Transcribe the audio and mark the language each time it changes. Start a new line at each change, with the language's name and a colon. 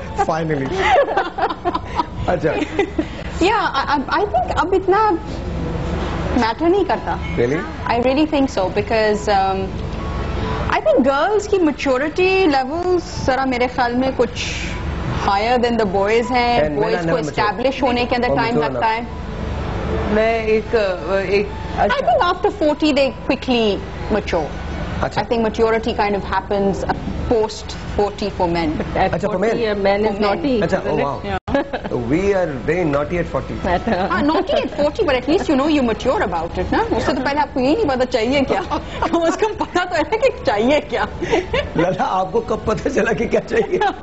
English: finally اچھا yeah I think
Urdu: اب اتنا میٹر نہیں کرتا.
English: really I really think so because I think girls کی maturity levels
Urdu: ذرا میرے خیال میں کچھ
English: higher than the boys ہیں. And men are
Urdu: boys کو
English: never
Urdu: establish ہونے کے اندر ٹائم لگتا ہے. میں ایک
English: I think after 40 they quickly mature.
Urdu: اچھا
English: I think maturity kind of happens post 40 for men. اچھا for men man is naughty. اچھا oh wow we are very naughty at 40. Naughty at 40 but at least you know you mature about it نا.
Urdu: اس سے تو پہلے آپ کو یہ نہیں پتا چاہیے کیا, کم از کم پتا تو ہے کہ چاہیے کیا. للا آپ کو کب پتہ چلا کہ کیا چاہیے؟